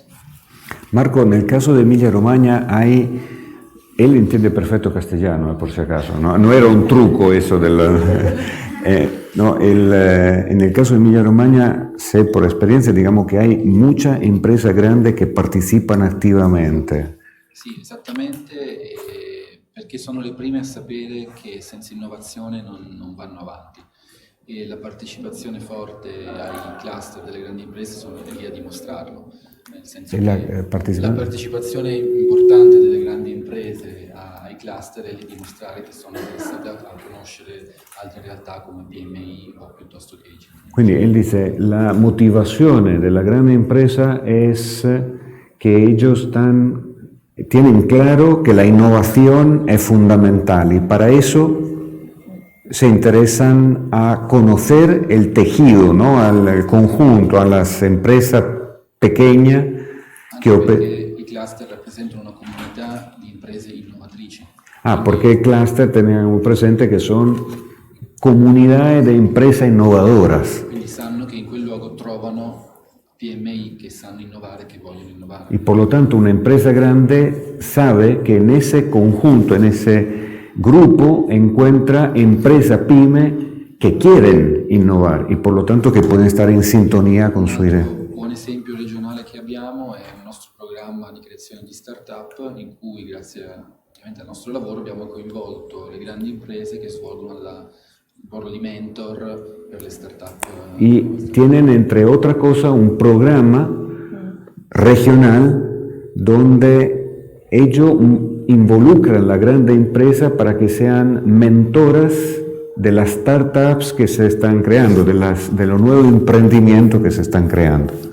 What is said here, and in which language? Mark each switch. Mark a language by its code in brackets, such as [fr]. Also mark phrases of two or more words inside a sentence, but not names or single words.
[es] Marco, en el caso de Emilia-Romagna él entiende perfecto castellano, por si acaso, no era un truco eso en el caso de Emilia-Romagna sé por experiencia, digamos, que hay muchas empresas grandes [it] che partecipano attivamente. Sì, esattamente, perché sono le prime a sapere che senza innovazione non vanno avanti. E la partecipazione forte ai cluster delle grandi imprese sono lì a dimostrarlo. Nel senso che la partecipazione importante delle grandi imprese ai cluster è lì dimostrare che sono interessate a conoscere altre realtà come PMI o piuttosto che IGP. [es] Quindi él dice, la motivazione della grande empresa es que ellos tienen claro que la innovación es fundamental y para eso se interesan a conocer el tejido, ¿no? Al conjunto, a las empresas pequeñas [it] che i cluster rappresentano una comunità di imprese innovatrici. [es] Porque el cluster tenemos presente que son comunidades de empresas innovadoras. [it] Quindi sanno che in quel luogo trovano PMI che sanno innovare, che vogliono innovare. [es] Y por lo tanto una empresa grande sabe que en ese conjunto, en ese grupo, encuentra empresas pyme que quieren innovar y por lo tanto que pueden estar en sintonía con su idea. [it] Un buon esempio regionale che abbiamo è il nostro programma di creazione di startup in cui grazie ovviamente al nostro lavoro abbiamo coinvolto le grandi imprese che svolgono il ruolo di mentor per le startup. [es] Y tienen entre otras cosas un programa regional donde ellos involucran a la grande empresa para que sean mentoras de las startups que se están creando, de los nuevos emprendimientos que se están creando.